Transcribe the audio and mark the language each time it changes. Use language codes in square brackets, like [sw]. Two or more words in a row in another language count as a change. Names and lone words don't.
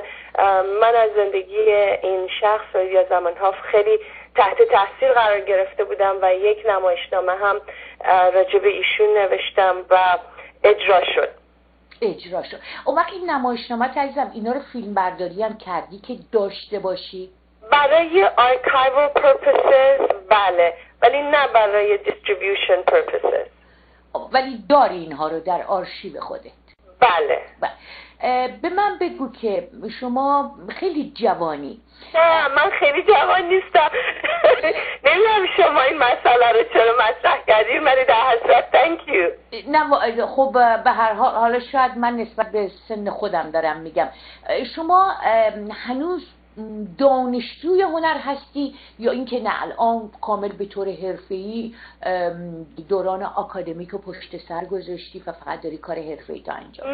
[fa] من از زندگی این شخص لیدیا زامنهاف خیلی تحت تاثیر قرار گرفته بودم و یک نمایشنامه هم راجع به ایشون نوشتم و اجرا شد. اون وقت این نمایشنامه عزیزم اینا رو فیلم برداری هم کردی که داشته باشی؟ برای [en] archival purposes [fa] بله، ولی نه برای [en] distribution purposes. [fa] ولی داری اینها رو در آرشیو خودت؟ بله. به من بگو که شما خیلی جوانی. نه من خیلی جوان نیستم. نمیدونم شما این مسئله رو چرا مطرح کردید، ولی در حسرت [en] thank you. [fa] نه خب به هر حال حالا شاید من نسبت به سن خودم دارم میگم، شما هنوز دانشجوی هنر هستی یا اینکه نه الان کامل به طور حرفه‌ای دوران آکادمیک رو پشت سر گذاشتی و فقط داری کار حرفه‌ای تا انجام؟